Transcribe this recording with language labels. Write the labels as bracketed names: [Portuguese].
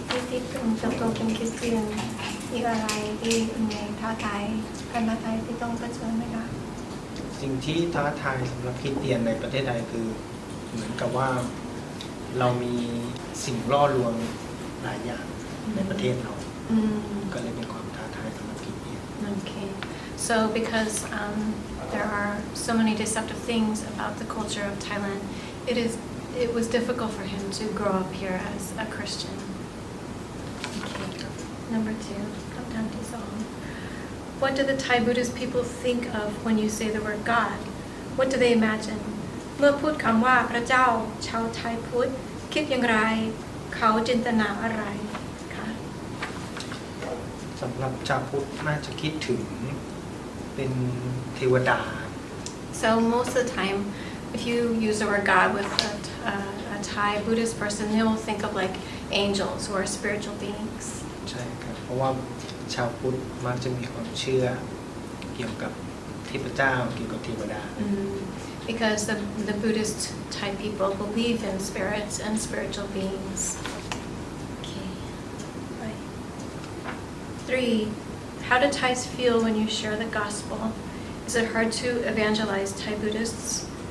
[Thai] ที่เติบโตเป็นคริสเตียนมีอะไรที่เป็นไงท้าทายการท้าทายที่ต้องเผชิญไหมคะ สิ่งที่ท้าทายสำหรับคริสเตียนในประเทศไทยคือเหมือนกับว่าเรามีสิ่งล่อลวงหลายอย่างในประเทศเราก็เลยเป็นความท้าทายสำหรับคริสเตียน [English] Okay so because there are so many deceptive things about the culture of Thailand it was difficult for him to grow up here as a Christian okay number 2 [Thai] คำถามที่ 2 [English] What do the Thai Buddhist people think of when you say the word God What do they imagine [Thai] เมื่อพูดคำว่าพระเจ้าชาวไทยพุทธคิดอย่างไรเขาจินตนาอะไรคะ สำหรับชาวพุทธน่าจะคิดถึงเป็นเทวดา [English] So most of the time if you use the word God with a Thai Buddhist person they will think of like angels or spiritual beings [Thai] ใช่ครับเพราะว่าชาวพุทธมักจะมีความเชื่อเกี่ยวกับเทพเจ้าเกี่ยวกับเทวดา [English] Because the Buddhist Thai people believe in spirits and spiritual beings. Okay. Right. 3. How do Thais feel when you share the gospel? Is it hard to evangelize Thai Buddhists?